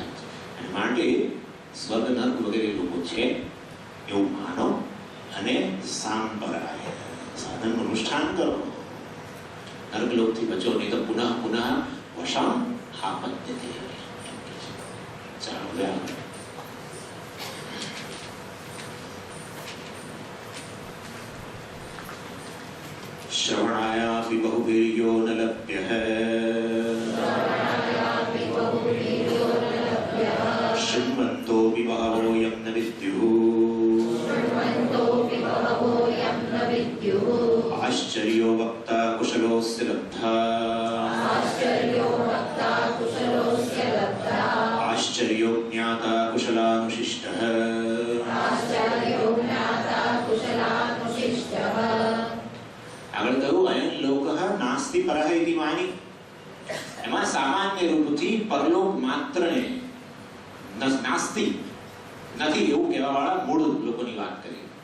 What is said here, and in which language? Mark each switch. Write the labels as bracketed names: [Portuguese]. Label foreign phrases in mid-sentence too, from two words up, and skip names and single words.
[Gujarati] અને માટે સ્વર્ગ નર્ક વગેરે લોકો છે એવું માનો અને સાંભળાય, સાધનનું અનુષ્ઠાન કરો. નર્કલોકથી બચો, નહીં તો [Sanskrit] પુનઃ પુનઃ વશામ આપત્યતે. [Gujarati] ચાલો હવે આગળ. [Sanskrit] श्रवणायापि बहुवीर्यो न लभ्यः, शृण्वन्तोऽपि बहवोऽयं न विद्युः, आश्चर्यो वक्ता कुशलोऽस्य लब्धा, आश्चर्यो ज्ञाता कुशलानुशिष्टः, [Gujarati] આગળ કહ્યું [Sanskrit] અયન લોકઃ નાસ્તિ પરઃ ઇતિ માની. [Gujarati] એમાં સામાન્ય રૂપથી પરલોક માત્રને નાસ્તિ નથી એવું કહેવા વાળા મૂળ લોકોની વાત કરી.